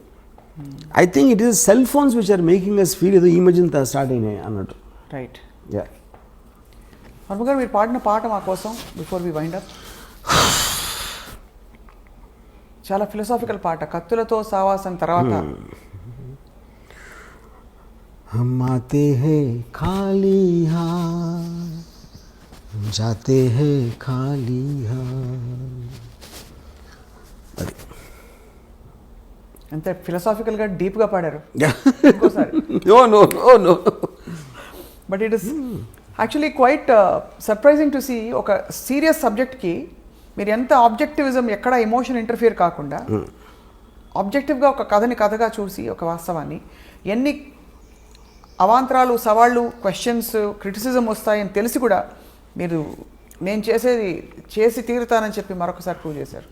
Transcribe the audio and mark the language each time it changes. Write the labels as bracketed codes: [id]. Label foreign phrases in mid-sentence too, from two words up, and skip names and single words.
[en] I think it is cell phones which are making us feel [te] ఏదో ఈ మధ్యన స్టార్ట్ అయినాయి అన్నట్టు. రైట్. వర్మ గారు, మీరు పాడిన పాట మా కోసం [en] before we wind up. [te] చాలా ఫిలసాఫికల్ పాట, కత్తులతో సావాసం తర్వాత. [hi] हम आते हैं खाली हाथ, जाते हैं खाली हाथ. [te] అంత ఫిలసాఫికల్గా డీప్గా పాడారు. నో. [en] But it is actually quite surprising to see. [te] ఒక సీరియస్ సబ్జెక్ట్కి మీరు ఎంత ఆబ్జెక్టివిజం, ఎక్కడ ఎమోషన్ ఇంటర్ఫియర్ కాకుండా ఆబ్జెక్టివ్గా ఒక కథని కథగా చూసి, ఒక వాస్తవాన్ని ఎన్ని అవాంతరాలు, సవాళ్ళు, క్వశ్చన్స్, క్రిటిసిజం వస్తాయని తెలిసి కూడా మీరు నేను చేసేది చేసి తీరుతానని చెప్పి మరొకసారి ప్రూవ్ చేశారు.